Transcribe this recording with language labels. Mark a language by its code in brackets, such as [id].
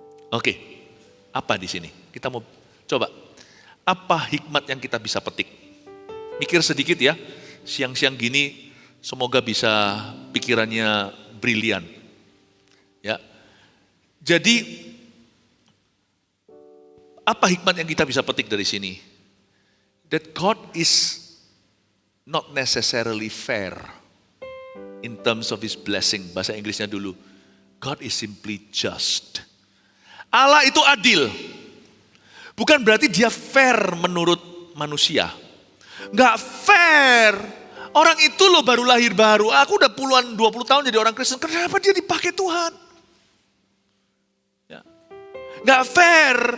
[id] Oke, apa di sini? Kita mau coba, apa hikmat yang kita bisa petik? Mikir sedikit ya, siang-siang gini semoga bisa pikirannya brilian. Ya, jadi apa hikmat yang kita bisa petik dari sini? [en] That God is not necessarily fair in terms of His blessing. [id] Bahasa Inggrisnya dulu. [en] God is simply just. [id] Allah itu adil. Bukan berarti dia fair menurut manusia. Nggak fair. Orang itu loh baru lahir baru. Aku udah puluhan 20 tahun jadi orang Kristen. Kenapa dia dipakai Tuhan? Ya. Nggak fair.